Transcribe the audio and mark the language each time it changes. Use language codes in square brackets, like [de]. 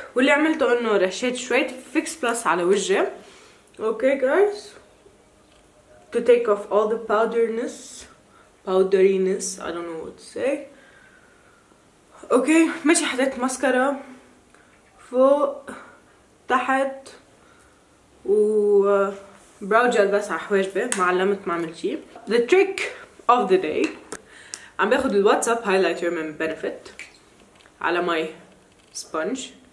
[ar] واللي عملته انه رشيت شوية fix plus على وجهي. [en] Okay guys. To take off all the powderiness. I don't know what to say. Okay. [ar] ماشي حطيت ماسكارا فوق تحت و براو جل بس على حواجبي. ما علمت ما عملت شي. [en] The trick of the day. [ar] عم باخد الواتساب highlighter من Benefit على [en] my sponge.